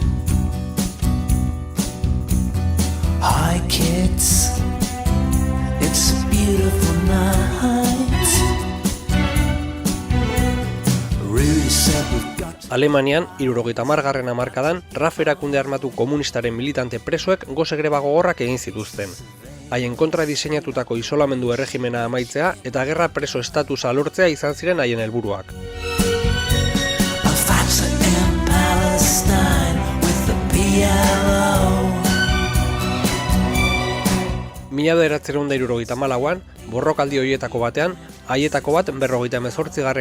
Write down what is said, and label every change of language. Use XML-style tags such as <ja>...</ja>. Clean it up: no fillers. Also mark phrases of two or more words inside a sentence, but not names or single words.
<en>Hi kids, it's a beautiful night. Really said we've got to...</en> <eu>Alemanian, 70. hamarkadan, RAF erakunde armatu komunistaren militante presoek gosegreba gogorrak egin zituzten. Haien kontra diseinatutako isolamendu erregimena amaitzea eta gerra preso estatusa lortzea izan ziren haien helburuak. Mila 1974an, borrokaldi horietako batean, haietako bat 58.</eu>